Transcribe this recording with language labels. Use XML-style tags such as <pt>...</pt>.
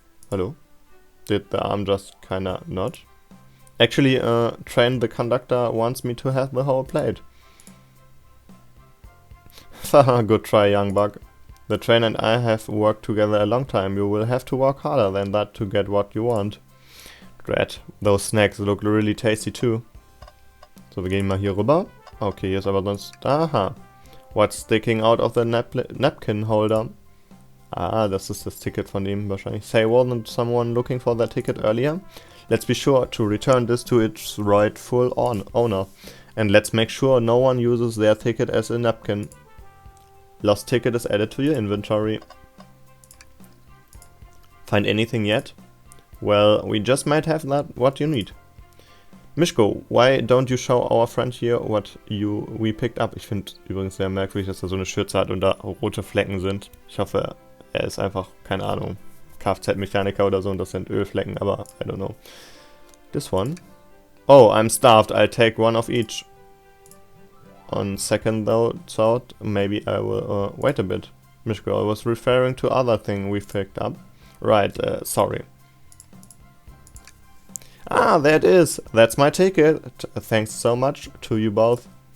<en>Hello? Did the arm just kinda nod? Actually, Train, the conductor wants me to have the whole plate. Haha, good try, young bug. The Train and I have worked together a long time. You will have to work harder than that to get what you want. Dread. Those snacks look really tasty too.</en> <de>So, wir gehen mal hier rüber. Okay, hier ist aber sonst... Aha.</de> <en>What's sticking out of the napkin holder?</en> <de>Ah, das ist das Ticket von ihm wahrscheinlich.</de> <en>Say, wasn't someone looking for that ticket earlier? Let's be sure to return this to its rightful owner. And let's make sure no one uses their ticket as a napkin. Lost ticket is added to your inventory. Find anything yet? Well, we just might have that what you need. Mischko, why don't you show our friend here what we picked up?</en> <de>Ich finde übrigens sehr merkwürdig, dass er so eine Schürze hat und da rote Flecken sind. Ich hoffe, er ist einfach, keine Ahnung, Kfz-Mechaniker oder so und das sind Ölflecken, aber</de> <en>I don't know. This one. Oh, I'm starved. I'll take one of each. On second thought, maybe I will wait a bit. Mischko, I was referring to other thing we picked up. Right, sorry. Ah, there it is. That's my ticket. Thanks so much to you both.</en>